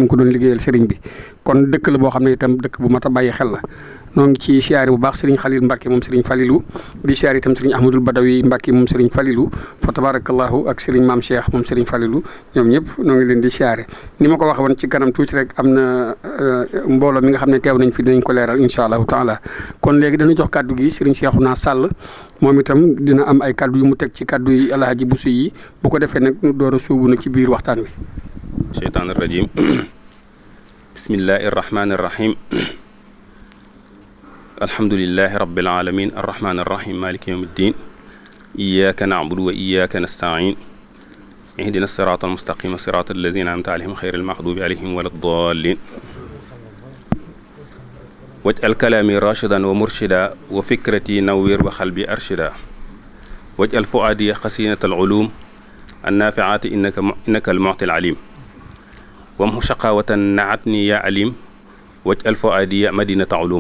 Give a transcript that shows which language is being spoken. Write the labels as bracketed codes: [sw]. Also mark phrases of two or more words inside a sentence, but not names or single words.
[wo] ngi ko doon liggéeyal Serigne bi kon dëkk la boo xam ne itam dëkk bu mat a bàyyi xel la noo ngi ci siyaare bu baax Serigne Khalil Mbacké moom Serigne Fallilou di siyaare itam Serigne Ahmadul Badawi Mbacké moom Serigne Fallilou fa tabarakallahu ak Serigne Mame Cheikh moom Serigne Fallilou ñoom ñëpp noo ngi leen di siyaare ni ma ko waxee woon ci kanam tuuti rek am na mbooloo mi nga xam ne teew nañ fi dinañ ko leeral [ar] إن شاء الله تعالى [wo] kon léegi dañu jox kàddu gi Serigne Cheikhouna Sall moom itam dina am ay kàddu yu mu teg ci kàddu yi Alhaji Bousso yi bu ko defee nag nu door a suubu nag ci biir waxtaan wi. [ar] الشيطان الرجيم بسم الله الرحمن الرحيم الحمد لله رب العالمين الرحمن الرحيم مالك يوم الدين إياك نعبد وإياك نستعين اهدنا الصراط المستقيم صراط الذين أنعمت عليهم غير المغضوب عليهم ولا الضالين واجعل كلامي راشدا ومرشدا وفكرتي نور وقلبي أرشد واجعل فؤادي خزينة العلوم النافعات إنك المعطي العليم وامح شقاوة نات ني يا عليم واجعل فؤادي يا مدينة العلوم.